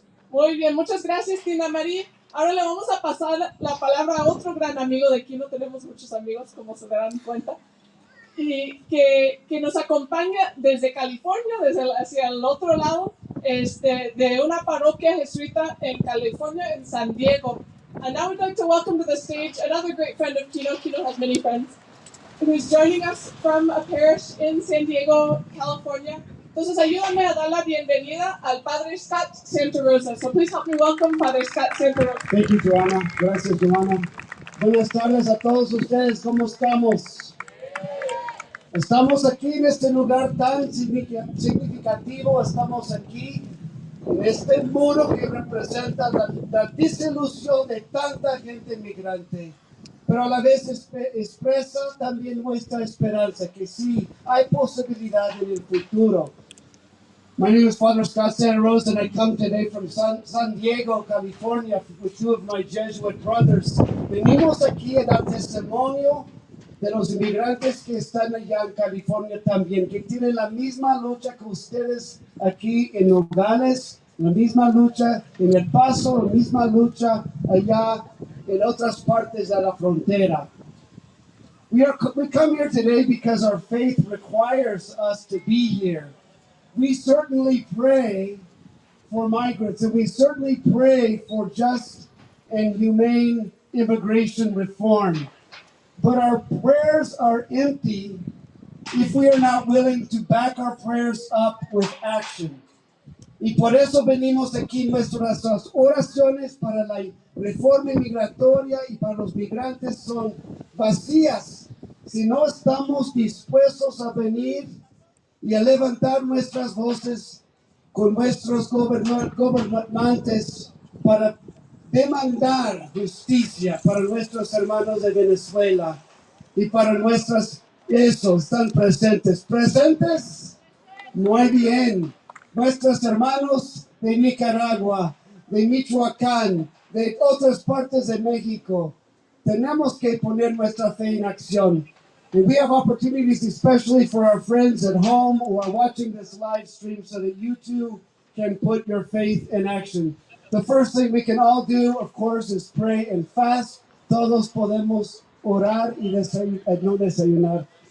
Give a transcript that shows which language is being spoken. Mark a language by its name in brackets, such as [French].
[Spanish] Muy bien, muchas gracias, Tina Marie. Ahora le vamos a pasar la palabra a otro gran amigo de aquí. No tenemos muchos amigos, como se darán cuenta. Y que nos acompaña desde California, hacia el otro lado, de una parroquia jesuita en California, en San Diego. [English] And now we'd like to welcome to the stage another great friend of Kino. Kino has many friends. Who's joining us from a parish in San Diego, California. [Spanish] Entonces, ayúdame a dar la bienvenida al Padre Scott Santa Rosa. [English] So please help me welcome Father Scott Santa Rosa. Thank you, Joanna. [Spanish] Gracias, Joanna. Buenas tardes a todos ustedes. ¿Cómo estamos? Estamos aquí en este lugar tan significativo. Estamos aquí en este muro que representa la desilusión de tanta gente migrante. Pero a la vez expresa también nuestra esperanza, que sí, hay posibilidad en el futuro. [English] My name is Father Scott Santa Rosa, and I come today from San Diego, California, with two of my Jesuit brothers. [Spanish] Venimos aquí a dar testimonio de los inmigrantes que están allá en California también, que tienen la misma lucha que ustedes aquí en Nogales, la misma lucha en El Paso, la misma lucha allá en otras partes de la frontera. [English] We come here today because our faith requires us to be here. We certainly pray for migrants, and we certainly pray for just and humane immigration reform. But our prayers are empty if we are not willing to back our prayers up with action. [Spanish] Y por eso venimos aquí. Nuestras oraciones para la reforma migratoria y para los migrantes son vacías si no estamos dispuestos a venir y a levantar nuestras voces con nuestros gobernantes para demandar justicia para nuestros hermanos de Venezuela y para nuestras, están presentes. ¿Presentes? Muy bien. Nuestros hermanos de Nicaragua, de Michoacán, de otras partes de México, tenemos que poner nuestra fe en acción. [English] And we have opportunities, especially for our friends at home who are watching this live stream, so that you too can put your faith in action. The first thing we can all do, of course, is pray and fast. [Spanish] Todos podemos orar y ayunar.